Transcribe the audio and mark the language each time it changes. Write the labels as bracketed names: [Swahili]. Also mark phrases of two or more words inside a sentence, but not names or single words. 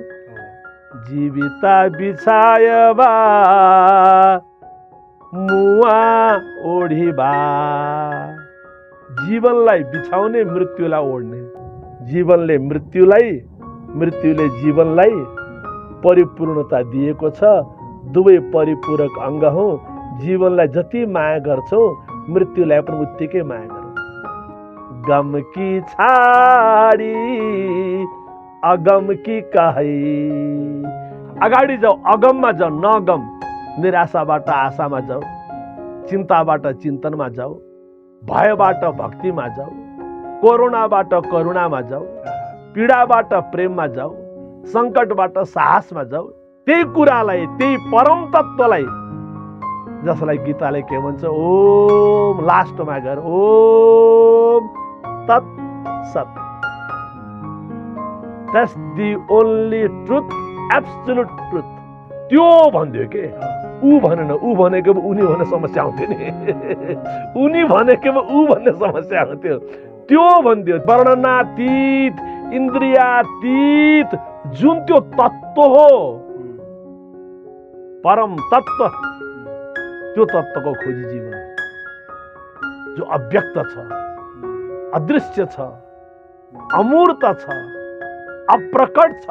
[Hindi] जीविता बिछायबा मुआ ओढिबा, [Nepali] जीवनलाई बिछाउने मृत्युलाई ओढ्ने, जीवनले मृत्युलाई, मृत्युले जीवनलाई परिपूर्णता दिएको छ। दुवै परिपूरक अङ्ग हौ। जीवनलाई जति माया गर्छौ मृत्युलाई पनि उत्तिकै माया गर। [Hindi] गम की छाडी अगम की कहै, [Nepali] अगाडि जाऊ, अगममा जाऊ, नगम। निराशाबाट आशामा जाऊ, चिन्ताबाट चिन्तनमा जाऊ, भयबाट भक्तिमा जाऊ, कोरोनाबाट करुणामा जाऊ, पीडाबाट प्रेममा जाऊ, सङ्कटबाट साहसमा जाऊ। त्यही कुरालाई, त्यही परम तत्त्वलाई, जसलाई गीताले के भन्छ, ओम लास्टमा गएर [Sanskrit] ओम तत् सत। [English] That's the only truth, absolute truth. [Nepali] त्यो भन्दियो के, ऊ भनेन, ऊ भनेको उनी भन्ने समस्या आउँथ्यो नि। उनी भनेको ऊ भन्ने समस्या आउँथ्यो। त्यो भन्दियो, वर्णनातीत, इन्द्रियातीत जुन त्यो तत्त्व हो, परम तत्त्व, त्यो तत्त्वको खोजी जीवन जो अव्यक्त छ, अदृश्य छ, अमूर्त छ, अप्रकट छ।